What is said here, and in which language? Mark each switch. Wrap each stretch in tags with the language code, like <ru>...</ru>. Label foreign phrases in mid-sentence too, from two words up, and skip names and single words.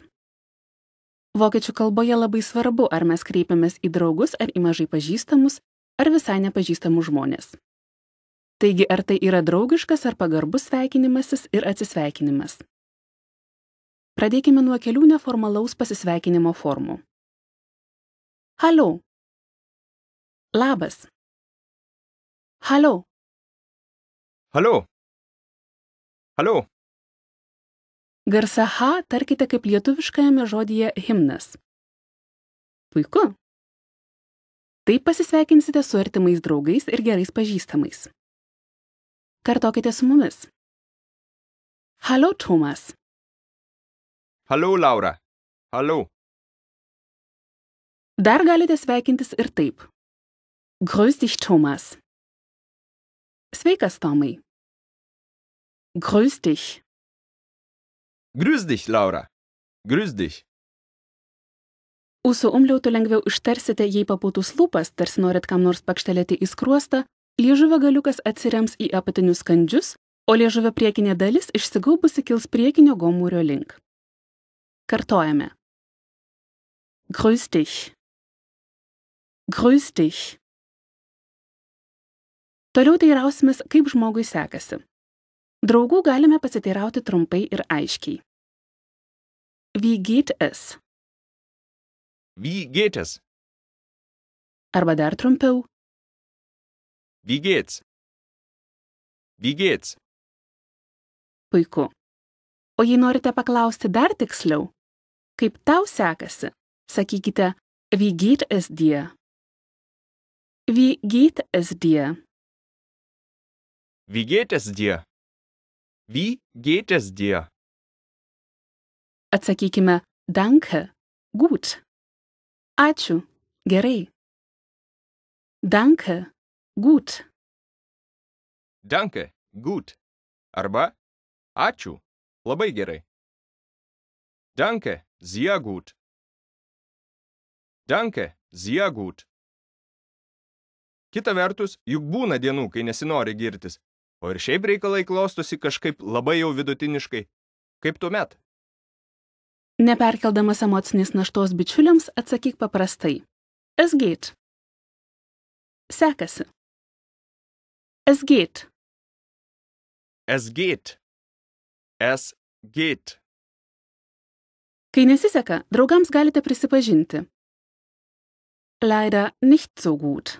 <lt>Vokiečių kalboje labai svarbu, ar mes kreipiamės į draugus ar į mažai pažįstamus, ar visai nepažįstamus žmonės. Taigi, ar tai yra draugiškas ar pagarbus sveikinimasis ir atsisveikinimas. Pradėkime nuo kelių neformalaus pasisveikinimo formų.</lt> <de>Hallo. Labas. Hallo. Hallo. Hallo.</de> <lt>Garsą H tarkite kaip lietuviškajame žodyje himnas. Puiku. Taip pasisveikinsite su artimais draugais ir gerais pažįstamais. Kartokite su mumis.</lt> <de>Hallo, Thomas. Hallo, Laura. Hallo.</de> <lt>Dar galite sveikintis ir taip.</lt> <de>Grüß dich, Thomas.</de> <lt>Sveikas, Tomai.</lt> <de>Grüß dich. Grüß dich, Laura. Grüß dich.</de> <lt>Ūsų umliautų lengviau ištarsite, jei papūtus lūpas, tarsi norit kam nors pakštelėti į skruostą, liežuvio galiukas atsirems į apatinius kandžius, o liežuvio priekinė dalis išsigaubusi kils priekinio gomurio link. Kartojame.</lt> <de>Grüß dich. Grüß dich.</de> <lt>Toliau teirausimės, kaip žmogui sekasi. Draugų galime pasiteirauti trumpai ir aiškiai.</lt> <de>Wie geht es? Wie geht es?</de> <lt>Arba dar trumpiau.</lt> <de>Wie geht's? Wie geht's?</de> <lt>Puiku. O jei norite paklausti dar tiksliau, kaip tau sekasi, sakykite,</lt> <de>wie geht es dir? Wie geht es dir? Wie geht es dir? Wie geht es dir?</de> <lt>Atsakykime,</lt> <de>danke, gut.</de> <lt>Ačiū, gerai.</lt> <de>Danke, gut. Danke, gut.</de> <lt>Arba ačiū, labai gerai.</lt> <de>Danke, sehr gut. Danke, sehr gut.</de> <lt>Kita vertus, juk būna dienų, kai nesinori girtis, o ir šiaip reikalai klostosi kažkaip labai jau vidutiniškai. Kaip tuomet? Neperkeldamas emocinės naštos bičiuliams, atsakyk paprastai.</lt> <de>Es geht. Sekasi. Es geht. Es geht. Es geht.</de> <lt>Kai nesiseka, draugams galite prisipažinti.</lt> <de>Leider nicht so gut.</de>